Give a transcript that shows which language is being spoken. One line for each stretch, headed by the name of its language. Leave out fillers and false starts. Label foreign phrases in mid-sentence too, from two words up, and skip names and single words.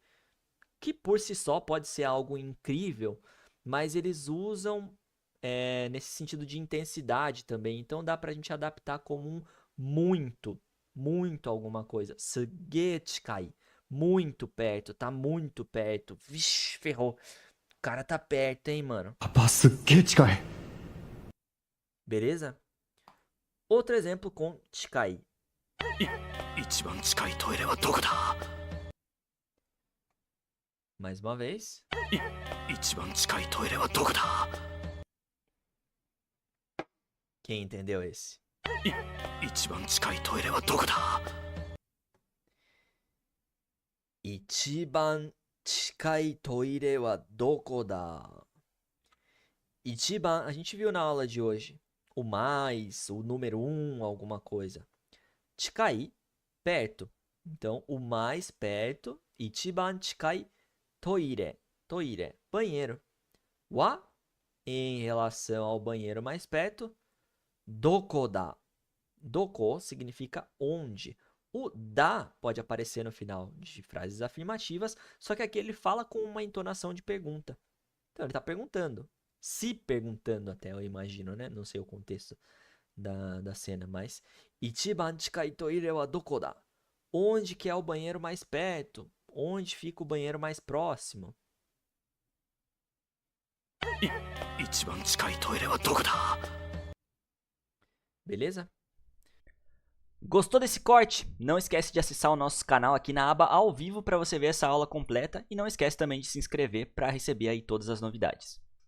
Portuguese: Que por si só pode ser algo incrível, mas eles usam nesse sentido de intensidade também. Então dá pra gente adaptar como um muito alguma coisa.
Japanese: すげえ近い.
Portuguese: Muito perto, tá muito perto. Vixe, ferrou. O cara tá perto, hein, mano.
Japanese: パパすっげえ近い。
Portuguese: Beleza? Outro exemplo com chikai.
Japanese: 一番近いトイレはどこだ？
Portuguese: Mais uma vez.
Japanese: 一番近いトイレはどこだ？
Portuguese: Quem entendeu esse?
Japanese: 一番近いトイレはどこだ？一番近いトイレはどこだ?
Portuguese: Ichiban, a gente viu na aula de hoje. O mais, o número 1, alguma coisa. Chikai, perto. Então, o mais perto.
Japanese: 一番近いトイレ.
Portuguese: Toire, banheiro. Wa, em relação ao banheiro mais perto.
Japanese: どこだ.
Portuguese: Doko significa onde. O da pode aparecer no final de frases afirmativas, só que aqui ele fala com uma entonação de pergunta. Então ele está perguntando. Se perguntando até, eu imagino, né? Não sei o contexto da cena, mas...
Japanese: 一番近いトイレはどこだ?
Portuguese: Onde que é o banheiro mais perto? Onde fica o banheiro mais próximo?
Japanese: 一番近いトイレはどこだ？
Portuguese: Beleza? Gostou desse corte? Não esquece de acessar o nosso canal aqui na aba ao vivo para você ver essa aula completa e não esquece também de se inscrever para receber aí todas as novidades.